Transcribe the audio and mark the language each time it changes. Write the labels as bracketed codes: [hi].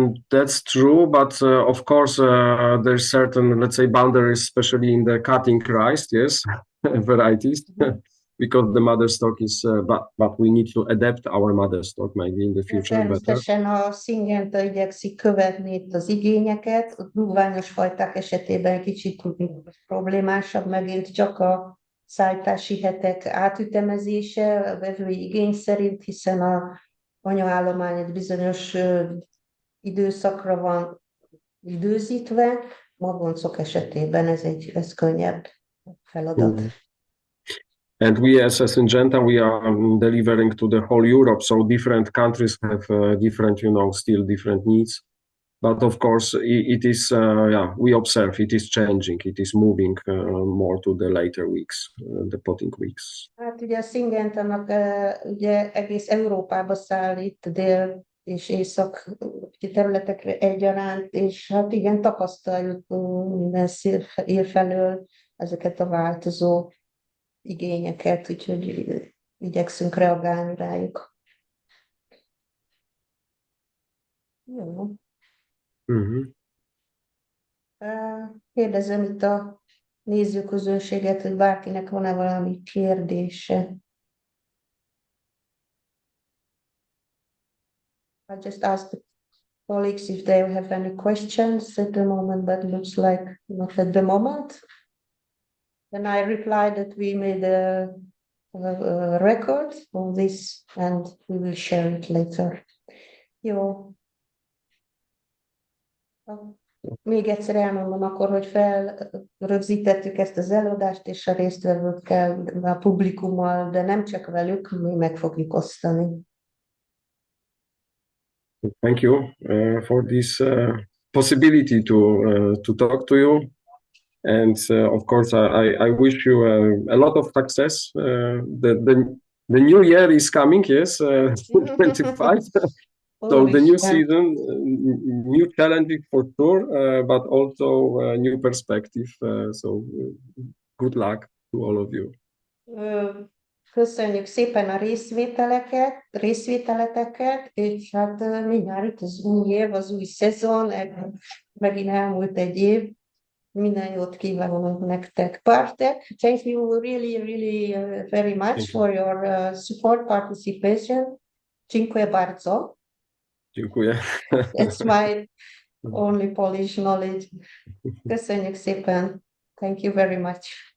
[en] That's true, but of course there's certain, let's say, boundaries, especially in the cutting rice, yes, varieties, because the mother stock is, but we need to adapt our mother stock maybe in the future. [hu] Természetesen a Syngenta igyekszik követni itt az igényeket, a dugványos fajták esetében kicsit problémásabb megint csak a szállítási hetek átütemezése a vevői igény szerint, hiszen a anyaállomány egy bizonyos időszakra van időzítve, magoncok esetében ez könnyebb feladat. [en] And we as a Syngenta, we are delivering to the whole Europe, so different countries have different, still different needs. But of course, it is, we observe it is changing, it is moving more to the later weeks, the potting weeks. [hu] Hát ugye a Syngentának ugye egész Európába szállít, dél és észak területekre egyaránt, és hát igen, tapasztaljuk minden felől ezeket a változó igényeket, úgyhogy igyekszünk reagálni rájuk. Jó. Mhm. Kérdezem itt a nézőközönséget, hogy bárkinek van-e valami kérdése. [en] I just asked the colleagues if they have any questions at the moment, but looks like not at the moment. Then I replied that we made a record of this and we will share it later. [hu] Jó. Még egyszer elmondom akkor, hogy felrögzítettük ezt az előadást, és a résztvevőkkel, a publikummal, de nem csak velük, mi meg fogjuk osztani. [en] Thank you for this possibility to talk to you. And of course, I wish you a lot of success. The new year is coming, yes, 25. So the new season, new challenges for sure, but also new perspective. So good luck to all of you. [hu] Köszönjük szépen a részvételeteket, és hát mindjárt itt az új év, az új szezon, megint elmúlt egy év. Minden jót kívánunk nektek. [en] Bartek, thank you really very much for your support, participation. [pl] Dziękuję bardzo. Dziękuję. [en] That's my only Polish knowledge. [hu] Köszönjük szépen. [en] Thank you very much.